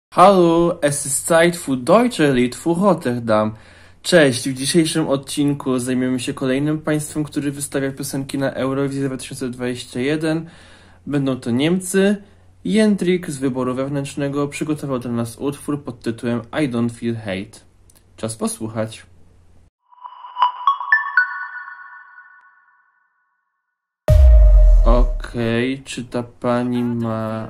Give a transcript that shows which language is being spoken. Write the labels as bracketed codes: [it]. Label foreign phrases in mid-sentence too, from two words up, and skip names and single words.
[de] Hallo, es ist Zeit für deutsche Lied für Rotterdam. [pl] Cześć, w dzisiejszym odcinku zajmiemy się kolejnym państwem, który wystawia piosenki na Eurowizję 2021. Będą to Niemcy. Jędrik z wyboru wewnętrznego przygotował dla nas utwór pod tytułem I Don't Feel Hate. Czas posłuchać. Okej, czy ta pani ma...